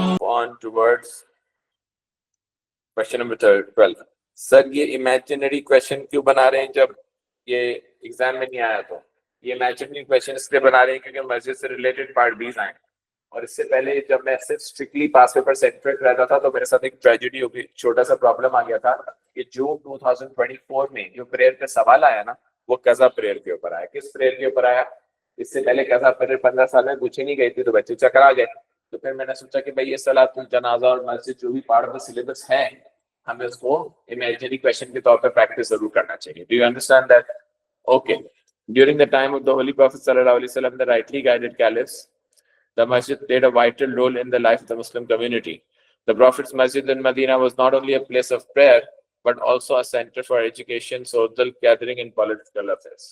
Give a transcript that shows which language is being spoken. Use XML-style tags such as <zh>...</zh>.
<en>on towards question number 12.</en> <hi>Sir ये</hi> <en>imaginary question</en> <hi>क्यों बना रहे हैं जब ये एग्जाम में नहीं आया? तो ये</hi> <en>imaginary question</en> <hi>इसलिए बना रहे हैं क्योंकि मस्जिद से रिलेटेड पार्ट 20 आए, और इससे पहले जब मैं सिर्फ स्ट्रिक्टली पास पेपर सेंट्रिक रहता था तो मेरे साथ एक ट्रेजेडी हो गई, छोटा सा प्रॉब्लम आ गया था कि जून 2024 में जो प्रेयर पे सवाल आया ना, वो कज़ा प्रेयर के ऊपर आया। किस प्रेयर के ऊपर आया? इससे पहले कज़ा प्रेयर 15 साल में पूछी नहीं गई थी, तो बच्चे चकरा गए। तो फिर मैंने सोचा कि भाई ये सलातुल जनाजा और मस्जिद जो भी पार्ट ऑफ द सिलेबस है, हमें उसको इमेजिनरी क्वेश्चन के तौर पर प्रैक्टिस जरूर करना चाहिए।</hi> <en>Do you understand that? Okay. During the time of the Holy Prophet sallallahu alaihi wasallam, the rightly guided caliphs, the masjid played a vital role in the life of the Muslim community. The Prophet's masjid in Medina was not only a place of prayer, but also a center for education, social gathering and political affairs.</en>